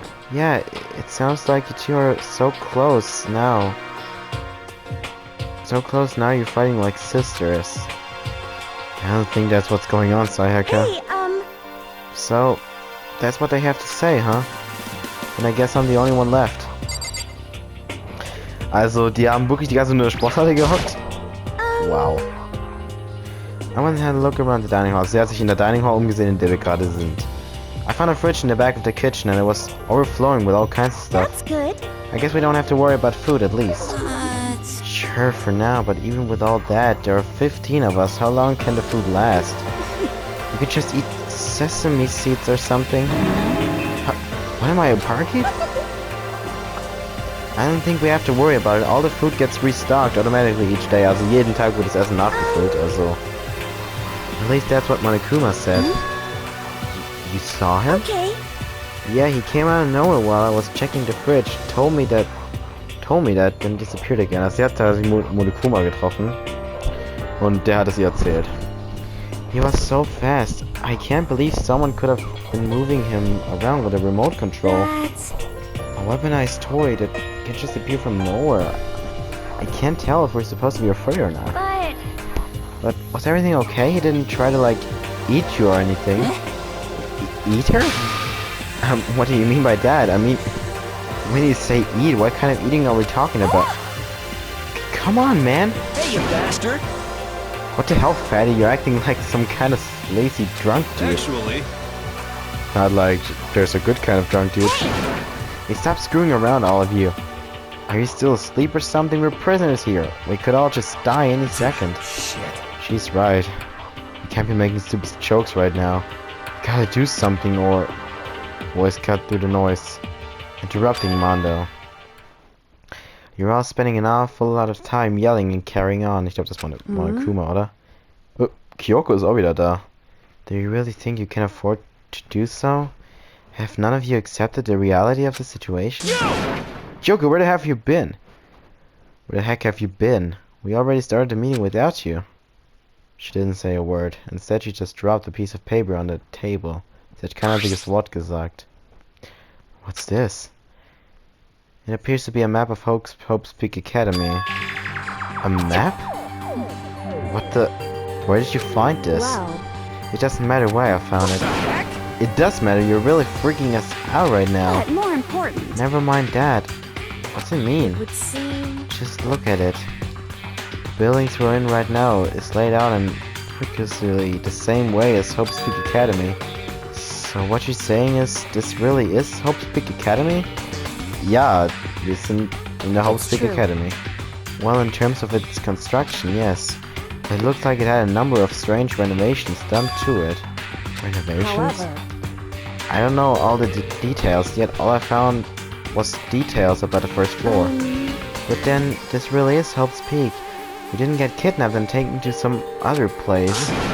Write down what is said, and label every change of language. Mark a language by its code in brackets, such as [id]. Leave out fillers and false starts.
[en] Yeah, it sounds like you two are so close now. So close now you're fighting like sisters. I don't think that's what's going on, Sayaka. Hey, So, that's what they have to say, huh? And I guess I'm the only one left. [de] Also, die haben wirklich die ganze nur Sporthalle gehockt? [en] Wow. I went and had a look around the dining hall. [de] Sie hat sich in der Dining Hall umgesehen, in der wir gerade sind. [en] I found a fridge in the back of the kitchen and it was overflowing with all kinds of stuff. that's good. I guess we don't have to worry about food at least. But Sure for now, but even with all that, there are 15 of us. How long can the food last? We could just eat sesame seeds or something. What am I, a parakeet? I don't think we have to worry about it. All the food gets restocked automatically each day. [de] Also jeden Tag wird das Essen nachgefüllt. [en] Also, at least that's what Monokuma said. You saw him? okay. Yeah, he came out of nowhere while I was checking the fridge. Told me that, then disappeared again. [de] Also, sie hat da Monokuma getroffen und der hat es ihr erzählt. [en] He was so fast. I can't believe someone could have been moving him around with a remote control. That's A weaponized toy that can just appear from nowhere. I can't tell if we're supposed to be afraid or not. But was everything okay? He didn't try to like eat you or anything. Eat her? What do you mean by that? I mean, when you say eat, what kind of eating are we talking about? Come on, man. Hey, you bastard. What the hell, fatty? You're acting like some kind of lazy drunk dude. Actually, Not like there's a good kind of drunk dude. Hey, stop screwing around, all of you. Are you still asleep or something? We're prisoners here. We could all just die any second. shit. She's right. We can't be making stupid jokes right now. Gotta do something or... Voice cut through the noise. Interrupting Mondo. You're all spending an awful lot of time yelling and carrying on. [de] Ich glaube, das war Monokuma, oder? Oh, Kyoko ist auch wieder da. [en] Do you really think you can afford to do so? Have none of you accepted the reality of the situation? Kyoko, where the heck have you been? Where the heck have you been? We already started the meeting without you. She didn't say a word. Instead, she just dropped a piece of paper on the table. [de] Sie hat kein einziges Wort gesagt. [en] What's this? It appears to be a map of Hope's Peak Academy. A map? What the... Where did you find this? wow. It doesn't matter why I found it. It does matter, you're really freaking us out right now. But more important, Never mind that. What's it mean? it would seem. Just look at it. The buildings we're in right now is laid out in precisely the same way as Hope's Peak Academy. So what you're saying is, this really is Hope's Peak Academy? [de] Ja, wir sind in der Hope's Peak [en] true. [de] Academy. [en] Well, in terms of its construction, yes. It looked like it had a number of strange renovations done to it. Renovations? However, I don't know all the details, yet all I found was details about the first floor. But then, this really is Hope's Peak. We didn't get kidnapped and taken to some other place.